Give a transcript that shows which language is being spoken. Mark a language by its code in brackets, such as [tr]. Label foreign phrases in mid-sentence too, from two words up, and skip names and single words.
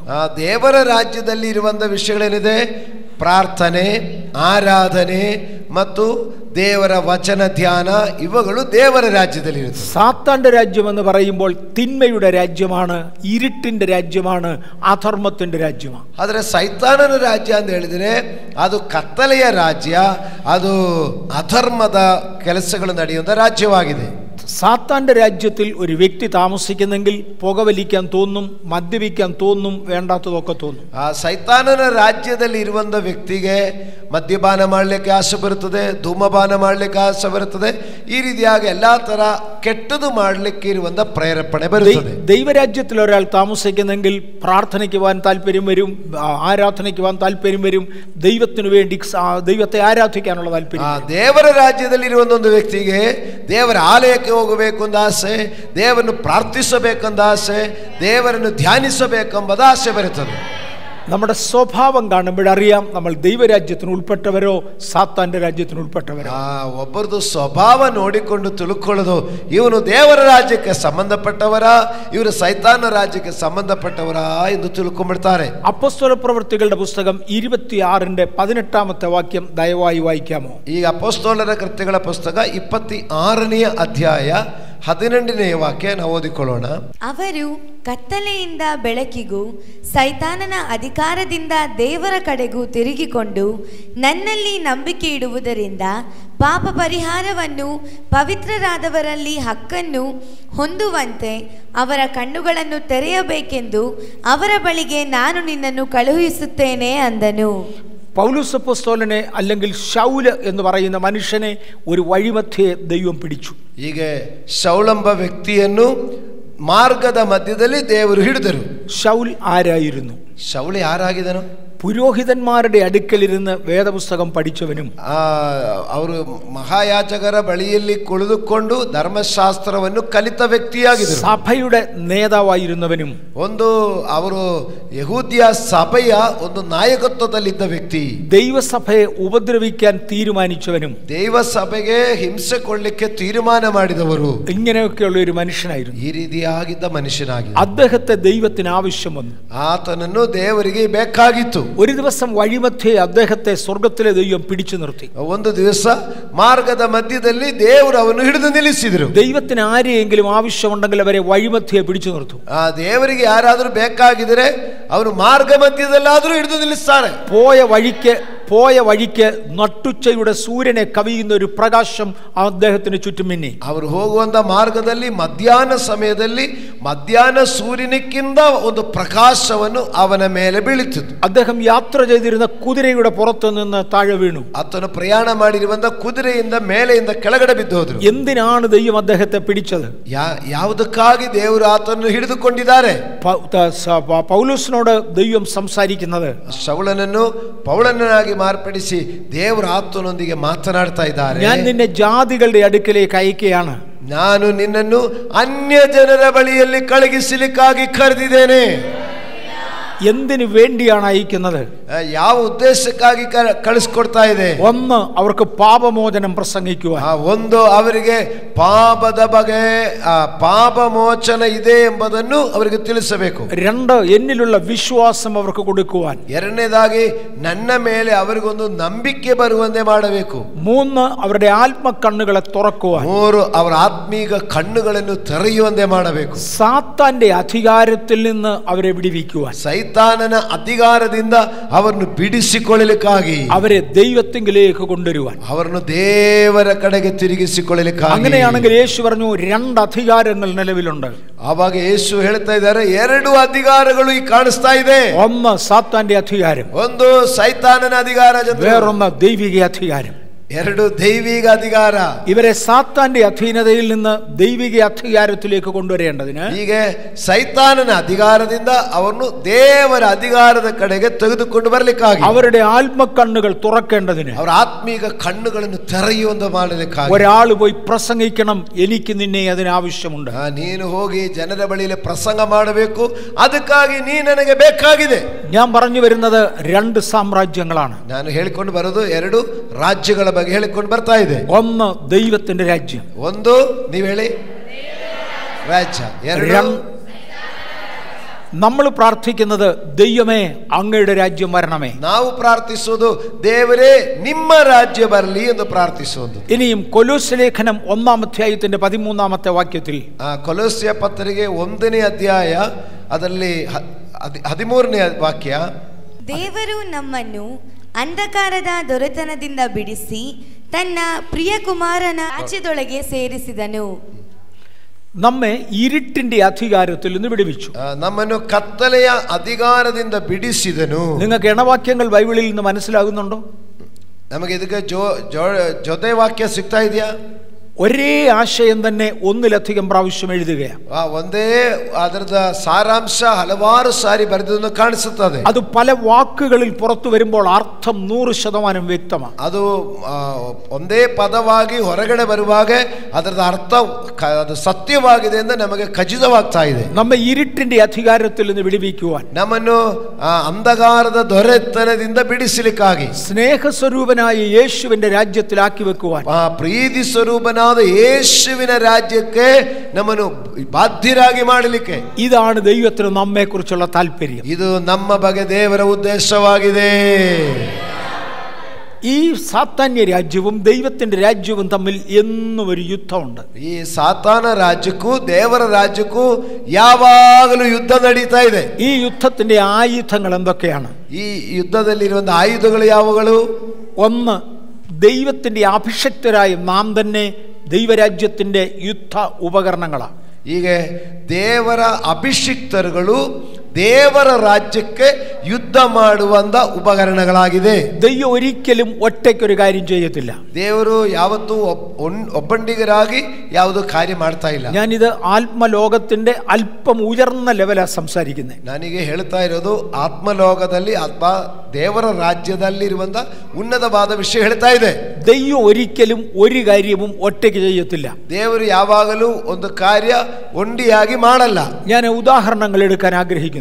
[kn] ದೇವರ ರಾಜ್ಯದಲ್ಲಿ ಇರುವಂತ ವಿಷಯಗಳೇನಿದೆ? ಪ್ರಾರ್ಥನೆ, ಆರಾಧನೆ ಮತ್ತು ದೇವರ ವಚನ ಧ್ಯಾನ, ಇವುಗಳು ದೇವರ ರಾಜ್ಯದಲ್ಲಿ ಇರುತ್ತೆ. [ml] സാത്താന്റെ രാജ്യം എന്ന് പറയുമ്പോൾ തിന്മയുടെ രാജ്യമാണ്, ഇരുട്ടിന്റെ രാജ്യമാണ്, അധർമ്മത്തിന്റെ രാജ്യമാണ്. [kn] ಆದರೆ ಸೈತಾನನ ರಾಜ್ಯ ಅಂತ ಹೇಳಿದ್ರೆ ಅದು ಕತ್ತಲೆಯ ರಾಜ್ಯ, ಅದು ಅಧರ್ಮದ ಕೆಲಸಗಳು ನಡೆಯುವಂತ ರಾಜ್ಯವಾಗಿದೆ. [ml] സാത്താന്റെ രാജ്യത്തിൽ ഒരു വ്യക്തി താമസിക്കുന്നെങ്കിൽ പുകവലിക്കാൻ തോന്നും, മദ്യപിക്കാൻ തോന്നും, വേണ്ടാത്തതൊക്കെ തോന്നും. [kn] ಆ ಸೈತಾನನ ರಾಜ್ಯದಲ್ಲಿ ಇರುವಂತ ವ್ಯಕ್ತಿಗೆ ಮದ್ಯಪಾನ ಮಾಡಲಿಕ್ಕೆ ಆಸೆ ಬರುತ್ತದೆ, ಧೂಮಪಾನ ಮಾಡಲಿಕ್ಕೆ ಆಸೆ ಬರುತ್ತದೆ, ಈ ರೀತಿಯಾಗಿ ಎಲ್ಲಾ ತರ ಕೆಟ್ಟದು ಮಾಡಲಿಕ್ಕೆ ಇರುವಂತ ಪ್ರೇರೇಪಣೆ ಬರುತ್ತದೆ. [ml] ദൈവരാജ്യത്തിൽ ഒരാൾ താമസിക്കുന്നെങ്കിൽ പ്രാർത്ഥനയ്ക്ക് പോകാൻ താല്പര്യം വരും, ആരാധനയ്ക്ക് പോകാൻ താല്പര്യം വരും, ദൈവത്തിനു വേണ്ടി ദൈവത്തെ ആരാധിക്കാനുള്ള താല്പര്യം. [kn] ದೇವರ ರಾಜ್ಯದಲ್ಲಿ ಇರುವಂತ ಒಂದು ವ್ಯಕ್ತಿಗೆ ದೇವರ ಆಲಯಕ್ಕೆ ಹೋಗಬೇಕು ಅಂತ ಆಸೆ, ದೇವರನ್ನು ಪ್ರಾರ್ಥಿಸಬೇಕೆಂದ ಆಸೆ, ದೇವರನ್ನು ಧ್ಯಾನಿಸಬೇಕೆಂಬ ಆಸೆ ಬರುತ್ತದೆ. [ml] നമ്മുടെ സ്വഭാവം കാണുമ്പോഴറിയാം നമ്മൾ ദൈവരാജ്യത്തിന് ഉൾപ്പെട്ടവരോ സാത്താന്റെ രാജ്യത്തിന് ഉൾപ്പെട്ടവരോ. [kn] ಒಬ್ಬರದು ಸ್ವಭಾವ ನೋಡಿಕೊಂಡು ತಿಳ್ಕೊಳ್ಳೋದು, ಇವನು ದೇವರ ರಾಜ್ಯಕ್ಕೆ ಸಂಬಂಧಪಟ್ಟವರಾ, ಇವರು ಸೈತಾನ ರಾಜ್ಯಕ್ಕೆ ಸಂಬಂಧಪಟ್ಟವರಾ ಎಂದು ತಿಳ್ಕೊಂಡ್ಬಿಡ್ತಾರೆ. [ml] അപ്പോസ്തല പ്രവൃത്തികളുടെ പുസ്തകം 26:18 വാക്യം ദയവായി വായിക്കാമോ? [kn] ಈಗ ಅಪೊಸ್ತಲರ ಕೃತ್ಯಗಳ ಪುಸ್ತಕ 26ನೇ ಅಧ್ಯಾಯ 12ನೇ ವಾಕ್ಯ ನಾವು ಓದಿಕೊಳ್ಳೋಣ. ಅವರು ಕತ್ತಲೆಯಿಂದ ಬೆಳಕಿಗೂ ಸೈತಾನನ ಅಧಿಕಾರದಿಂದ ದೇವರ ಕಡೆಗೂ ತಿರುಗಿಕೊಂಡು ನನ್ನಲ್ಲಿ ನಂಬಿಕೆ ಇಡುವುದರಿಂದ ಪಾಪ ಪರಿಹಾರವನ್ನು ಪವಿತ್ರರಾದವರಲ್ಲಿ ಹಕ್ಕನ್ನು ಹೊಂದುವಂತೆ ಅವರ ಕಣ್ಣುಗಳನ್ನು ತೆರೆಯಬೇಕೆಂದು ಅವರ ಬಳಿಗೆ ನಾನು ನಿನ್ನನ್ನು ಕಳುಹಿಸುತ್ತೇನೆ ಅಂದನು. [ml] പൗലോസ് അപ്പോസ്തലനെ അല്ലെങ്കിൽ ശൗല് എന്ന് പറയുന്ന മനുഷ്യനെ ഒരു വഴിമധ്യേ ദൈവം പിടിച്ചു. [kn] ಹೀಗೆ ಶೌಲೆಂಬ ವ್ಯಕ್ತಿಯನ್ನು ಮಾರ್ಗದ ಮಧ್ಯದಲ್ಲಿ ದೇವರು ಹಿಡಿದರು. [ml] ശൗൽ ആരായിരുന്നു? [kn] ಶೌಲ್ ಯಾರಾಗಿದನು? [ml] പുരോഹിതന്മാരുടെ അടുക്കലിരുന്ന് വേദപുസ്തകം പഠിച്ചവനും [kn] ಅವರು ಮಹಾಯಾಜಕರ ಬಳಿಯಲ್ಲಿ ಕುಳಿತುಕೊಂಡು ಧರ್ಮಶಾಸ್ತ್ರವನ್ನು ಕಲಿತ ವ್ಯಕ್ತಿಯಾಗಿದ್ದರು. [ml] സഭയുടെ നേതാവായിരുന്നവനും [kn] ಒಂದು ಅವರು ಯಹೂದ್ಯ ಸಭೆಯ ಒಂದು ನಾಯಕತ್ವದಲ್ಲಿದ್ದ ವ್ಯಕ್ತಿ. [ml] ദൈവസഭയെ ഉപദ്രവിക്കാൻ തീരുമാനിച്ചവനും [kn] ದೈವಸಭೆಗೆ ಹಿಂಸೆ ಕೊಡಲಿಕ್ಕೆ ತೀರ್ಮಾನ ಮಾಡಿದವರು. [ml] ഇങ്ങനെയൊക്കെയുള്ള ഒരു മനുഷ്യനായിരുന്നു. [kn] ಈ ರೀತಿಯಾಗಿದ್ದ ಮನುಷ್ಯನಾಗಿ [ml] അദ്ദേഹത്തെ ദൈവത്തിന് ആവശ്യം വന്നു. [kn] ಆತನನ್ನು ದೇವರಿಗೆ ಬೇಕಾಗಿತ್ತು. [ml] ഒരു ദിവസം വഴിമധ്യേ അദ്ദേഹത്തെ സ്വർഗത്തിലെ ദൈവം പിടിച്ചു നിർത്തി. [kn] ಒಂದು ದಿವಸ ಮಾರ್ಗದ ಮಧ್ಯದಲ್ಲಿ ದೇವರು ಅವನು ಹಿಡಿದು ನಿಲ್ಲಿಸಿದರು. [ml] ദൈവത്തിന് ആരെയെങ്കിലും ആവശ്യമുണ്ടെങ്കിൽ അവരെ വഴിമധ്യേ പിടിച്ചു നിർത്തും. [kn] ದೇವರಿಗೆ ಯಾರಾದರೂ ಬೇಕಾಗಿದ್ರೆ ಅವರು ಮಾರ್ಗ ಮಧ್ಯದಲ್ಲಾದರೂ ಹಿಡಿದು ನಿಲ್ಲಿಸ್ತಾರೆ. [ml] പോയ വഴിക്ക് പോയ വഴിക്ക് നട്ടുച്ചയുടെ സൂര്യനെ കവിയുന്ന ഒരു പ്രകാശം അദ്ദേഹത്തിന് ചുറ്റും മിന്നി. [kn] ಅವರು ಹೋಗುವಂತ ಮಾರ್ಗದಲ್ಲಿ ಮಧ್ಯಾಹ್ನ ಸಮಯದಲ್ಲಿ ಮಧ್ಯಾಹ್ನ ಸೂರ್ಯನಿಕ್ಕಿಂತ ಒಂದು ಪ್ರಕಾಶವನ್ನು ಅವನ ಮೇಲೆ ಬೀಳುತ್ತಿತ್ತು. [ml] അദ്ദേഹം യാത്ര ചെയ്തിരുന്ന കുതിരയുടെ പുറത്തു നിന്ന് താഴെ വീണു. [kn] ಆತನು ಪ್ರಯಾಣ ಮಾಡಿರುವಂತ ಕುದುರೆಯಿಂದ ಮೇಲೆಯಿಂದ ಕೆಳಗಡೆ ಬಿದ್ದು ಹೋದ್ರು. [ml] എന്തിനാണ് ദൈവം അദ്ദേഹത്തെ പിടിച്ചത്? [kn] ಯಾವುದಕ್ಕಾಗಿ ದೇವರು ಆತನನ್ನು ಹಿಡಿದುಕೊಂಡಿದ್ದಾರೆ? [ml] പൗലോസിനോട് ദൈവം സംസാരിക്കുന്നത് [kn] ಶೌಲನನ್ನು ಪೌಲನನ್ನಾಗಿ ಮಾರ್ಪಡಿಸಿ ದೇವರು ಆತನೊಂದಿಗೆ ಮಾತನಾಡ್ತಾ ಇದ್ದಾರೆ. [ml] ഞാൻ നിന്നെ ജാതികളുടെ അടുക്കലേക്ക് അയക്കുകയാണ്. [kn] ನಾನು ನಿನ್ನನ್ನು ಅನ್ಯ ಜನರ ಬಳಿಯಲ್ಲಿ ಕಳುಹಿಸಲಿಕ್ಕಾಗಿ ಕರೆದಿದ್ದೇನೆ. [ml] എന്തിനു വേണ്ടിയാണ് അയക്കുന്നത്? [kn] ಯಾವ ಉದ್ದೇಶಕ್ಕಾಗಿ ಕಳಿಸ್ಕೊಡ್ತಾ ಇದೆ? [ml] ഒന്ന്, അവർക്ക് പാപമോചനം പ്രസംഗിക്കുവാൻ. [kn] ಒಂದು, ಅವರಿಗೆ ಪಾಪದ ಬಗ್ಗೆ ಪಾಪಮೋಚನ ಇದೆ ಎಂಬುದನ್ನು ಅವರಿಗೆ ತಿಳಿಸಬೇಕು. [ml] രണ്ട്, എന്നിലുള്ള ವಿಶ್ವಾസം അവർക്ക് കൊടുക്കുവാൻ. [kn] ಎರಡನೇದಾಗಿ ನನ್ನ ಮೇಲೆ ಅವರಿಗೊಂದು ನಂಬಿಕೆ ಬರುವಂತೆ ಮಾಡಬೇಕು. [ml] മൂന്ന്, അവരുടെ ആത്മകണ്ണുകളെ തുറക്കുവാൻ. [kn] ಮೂರು, ಅವರ ಆತ್ಮೀಕ ಕಣ್ಣುಗಳನ್ನು ತೆರೆಯುವಂತೆ ಮಾಡಬೇಕು. [ml] സാത്താന്റെ അധികാരത്തിൽ നിന്ന് അവരെ വിടുവിക്കുവാൻ. [kn] ಸೈತಾನನ ಅಧಿಕಾರದಿಂದ ಅವರನ್ನು ಬಿಡಿಸಿಕೊಳ್ಳಲಿಕ್ಕಾಗಿ, [ml] അവരെ ദൈവത്തിങ്കിലേക്ക് കൊണ്ടുവരുവാൻ, [kn] ಅವರನ್ನು ದೇವರ ಕಡೆಗೆ ತಿರುಗಿಸಿಕೊಳ್ಳಲಿಕ್ಕಾಗಿ. [ml] അങ്ങനെയാണെങ്കിൽ യേശു പറഞ്ഞു രണ്ട് അധികാരങ്ങൾ നിലവിലുണ്ട്. [kn] ಆವಾಗ ಯೇಸು ಹೇಳ್ತಾ ಇದ್ದಾರೆ, ಎರಡು ಅಧಿಕಾರಗಳು ಈ ಕಾಣಿಸ್ತಾ ಇದೆ. [ml] ഒന്ന് സാത്താന്റെ അധികാരം, [kn] ಒಂದು ಸೈತಾನನ ಅಧಿಕಾರ, [ml] വേറൊന്ന് ദൈവിക അധികാരം. [kn] ಎರಡು ದೈವಿಕ ಅಧಿಕಾರ. [ml] ഇവരെ സാത്താന്റെ അധീനതയിൽ നിന്ന് ദൈവിക അധികാരത്തിലേക്ക് കൊണ്ടുവരേണ്ടതിന്, [kn] ಹೀಗೆ ಸೈತಾನನ ಅಧಿಕಾರದಿಂದ ಅವರನ್ನು ದೇವರ ಅಧಿಕಾರದ ಕಡೆಗೆ ತೆಗೆದುಕೊಂಡು ಬರಲಿಕ್ಕಾಗಿ, [ml] അവരുടെ ആത്മകണ്ണുകൾ തുറക്കേണ്ടതിന്, [kn] ಅವರ ಆತ್ಮೀಕ ಕಣ್ಣುಗಳನ್ನು ತೆರೆಯುವಂತೆ ಮಾಡಲಿಕ್ಕಾಗಿ. [ml] ഒരാൾ പോയി പ്രസംഗിക്കണം, എനിക്ക് നിന്നെ അതിന് ആവശ്യമുണ്ട്. [kn] ನೀನು ಹೋಗಿ ಜನರ ಬಳಿಯಲ್ಲಿ ಪ್ರಸಂಗ ಮಾಡಬೇಕು, ಅದಕ್ಕಾಗಿ ನೀ ನನಗೆ ಬೇಕಾಗಿದೆ. [ml] ഞാൻ പറഞ്ഞു വരുന്നത് രണ്ട് സാമ്രാജ്യങ്ങളാണ്. [kn] ನಾನು ಹೇಳಿಕೊಂಡು ಬರೋದು ಎರಡು ರಾಜ್ಯಗಳ ಬಗ್ಗೆ ಹೇಳಿಕೊಂಡು ಬರ್ತಾ ಇದೆ. [ml] ഒന്ന് ദൈവത്തിന്റെ രാജ്യം, [kn] ಒಂದು ನೀವು ಹೇಳಿ ರಾಜ್ಯ. ಎರಡು [ml] നമ്മൾ പ്രാർത്ഥിക്കുന്നത് ദൈവമേ അങ്ങയുടെ രാജ്യം വരണമേ. [kn] ನಾವು ಪ್ರಾರ್ಥಿಸುವುದು ದೇವರೇ ನಿಮ್ಮ ರಾಜ್ಯ ಬರಲಿ ಎಂದು ಪ್ರಾರ್ಥಿಸುವುದು. [ml] ഇനിയും കൊലോസ്യ ലേഖനം 1-ാം അധ്യായത്തിന്റെ 13-ാമത്തെ വാക്യത്തിൽ, [kn] ಕೊಲೋಸ್ಯ ಪತ್ರಿಕೆ 1ನೇ ಅಧ್ಯಾಯ ಅದರಲ್ಲಿ 13ನೇ ವಾಕ್ಯ, ದೇವರು ನಮ್ಮನ್ನು ಅಂಧಕಾರದ ದೊರೆತನದಿಂದ ಬಿಡಿಸಿ ತನ್ನ ಪ್ರಿಯ ಕುಮಾರನ ರಾಜ್ಯದೊಳಗೆ ಸೇರಿಸಿದನು. [ml] നമ്മെ ഇരുട്ടിന്റെ അധികാരത്തിൽ നിന്ന് വിടുവിച്ചു. [kn] ನಮ್ಮನ್ನು ಕತ್ತಲೆಯ ಅಧಿಕಾರದಿಂದ ಬಿಡಿಸಿದನು. [ml] നിങ്ങൾക്ക് ഇണവാക്യങ്ങൾ ബൈബിളിൽ നിന്ന് മനസ്സിലാകുന്നുണ്ടോ? [kn] ನಮಗೆ ಇದಕ್ಕೆ ಜೊತೆ ವಾಕ್ಯ ಸಿಗ್ತಾ ಇದೆಯಾ? [ml] ഒരേ ആശയം തന്നെ ഒന്നിലധികം പ്രാവശ്യം എഴുതുകയാണ്. [kn] ಒಂದೇ ಅದರದ ಸಾರಾಂಶ ಹಲವಾರು ಸಾರಿ ಬರೆದನ್ನು ಕಾಣಿಸುತ್ತದೆ. [ml] അത് പല ವಾക്കുകളിൽ പുറത്തു വരുമ്പോൾ അർത്ഥം 100% വ്യക്തമാണ്. [kn] ಅದು ಒಂದೇ ಪದವಾಗಿ ಹೊರಗಡೆ ಬರುವಾಗ ಅದರದ ಅರ್ಥ ಅದು ಸತ್ಯವಾಗಿದೆ ಎಂದು ನಮಗೆ ಖಚಿತವಾಗ್ತಾ ಇದೆ. [ml] നമ്മെ ഇരുട്ടിന്റെ അധികാരത്തിൽ നിന്ന് വിടുവിക്കുവാൻ, [kn] ನಮ್ಮನ್ನು ಅಂಧಕಾರದ ದೊರೆತನದಿಂದ ಬಿಡಿಸಲಿಕ್ಕಾಗಿ, [ml] സ്നേഹസ്വരൂപനായ യേശുവിന്റെ രാജ്യത്തിലാക്കി വെക്കുവാൻ, [kn] ಪ್ರೀತಿ ಸ್ವರೂಪನಾದ ಯೇಸುವಿನ ರಾಜ್ಯಕ್ಕೆ ನಮ್ಮನ್ನು ಬಾಧ್ಯರಾಗಿ ಮಾಡಲಿಕ್ಕೆ, [ml] ഇതാണ് ദൈവത്തിന് നമ്മെ കുറിച്ചുള്ള താല്പര്യം. [kn] ಇದು ನಮ್ಮ ಬಗ್ಗೆ ದೇವರ ಉದ್ದೇಶವಾಗಿದೆ. [ml] ഈ സാത്താന്യ രാജ്യവും ദൈവത്തിന്റെ രാജ്യവും തമ്മിൽ എന്നും ഒരു യുദ്ധമുണ്ട്. [kn] ಈ ಸಾತಾನ ರಾಜ್ಯಕ್ಕೂ ದೇವರ ರಾಜ್ಯಕ್ಕೂ ಯಾವಾಗಲೂ ಯುದ್ಧ ನಡೀತಾ ಇದೆ. [ml] ഈ യുദ്ധത്തിന്റെ ആയുധങ്ങൾ എന്തൊക്കെയാണ്? [kn] ಈ ಯುದ್ಧದಲ್ಲಿರುವಂತಹ ಆಯುಧಗಳು ಯಾವುಗಳು? [ml] ഒന്ന്, ദൈവത്തിന്റെ അഭിഷക്തരായ നാം തന്നെ ദൈവരാജ്യത്തിന്റെ യുദ്ധ ഉപകരണങ്ങളാണ്. [kn] ಹೀಗೆ ದೇವರ ಅಭಿಷಿಕ್ತರುಗಳು ದೇವರ ರಾಜ್ಯಕ್ಕೆ ಯುದ್ಧ ಮಾಡುವಂತ ಉಪಕರಣಗಳಾಗಿದೆ. [ml] ദൈവം ഒരിക്കലും ഒറ്റയ്ക്കൊരു കാര്യം ചെയ്യത്തില്ല. [kn] ದೇವರು ಯಾವತ್ತೂ ಒಬ್ಬಂಡಿಗರಾಗಿ ಯಾವುದೋ ಕಾರ್ಯ ಮಾಡ್ತಾ ಇಲ್ಲ. [ml] ഞാനിത് ആത്മലോകത്തിന്റെ അല്പം ഉയർന്ന ലെവലാണ് സംസാരിക്കുന്നത്. [kn] ನನಗೆ ಹೇಳ್ತಾ ಇರೋದು ಆತ್ಮಲೋಕದಲ್ಲಿ ಅಥವಾ ದೇವರ ರಾಜ್ಯದಲ್ಲಿರುವಂತ ಉನ್ನತವಾದ ವಿಷಯ ಹೇಳ್ತಾ ಇದೆ. [ml] ദൈവം ഒരിക്കലും ഒരു കാര്യവും ഒറ്റയ്ക്ക് ചെയ്യത്തില്ല. [kn] ದೇವರು ಯಾವಾಗಲೂ ಒಂದು ಕಾರ್ಯ ಒಂಟಿಯಾಗಿ ಮಾಡಲ್ಲ. [ml] ഞാൻ ഉദാഹരണങ്ങൾ എടുക്കാൻ ആഗ്രഹിക്കുന്നു.